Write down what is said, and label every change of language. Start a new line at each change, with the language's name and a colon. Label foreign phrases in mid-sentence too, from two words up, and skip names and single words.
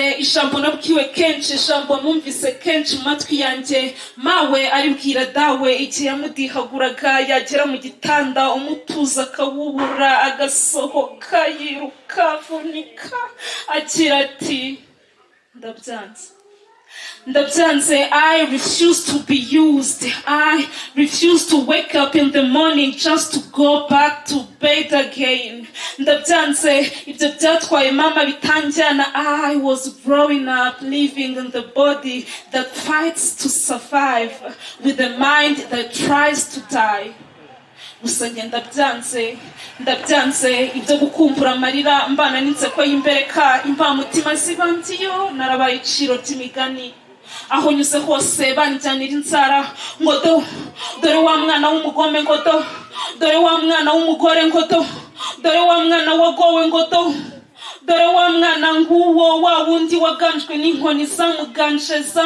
Kinyarwanda: Ijambo nabwiwe kenshi, ijambo numvise kenshi mu matwi yanjye, mawe aribwira dawe igihe yamudihaguraga, yagera mu gitanda umutuza akawubura, agasohoka yiruka avunika agira ati ndabyanze. Ndabyanze.
English: I refuse to be used. I refuse to wake up in the morning just to go back to bed again.
Kinyarwanda: Ndabyanze. Ibyo byatwaye mama bitanjyana.
English: I was growing up living in the body that fights to survive with a mind that tries to die.
Kinyarwanda: Gusa njye ndabyanze. Ndabyanze. Ibyo gukumbura amarira mbana n'inseko y'imbereka, imbamutima zibandiyo, narabaye iciro ry'imigani. Aho nyuze hose banjyanira inzara, ngo dore wa mwana w'umugome, ngo dore wa mwana w'umugore, ngo dore wa mwana wagowe, ngo dore wa mwana nguwo, wa wundi waganjwe n'inkoni zamuganje,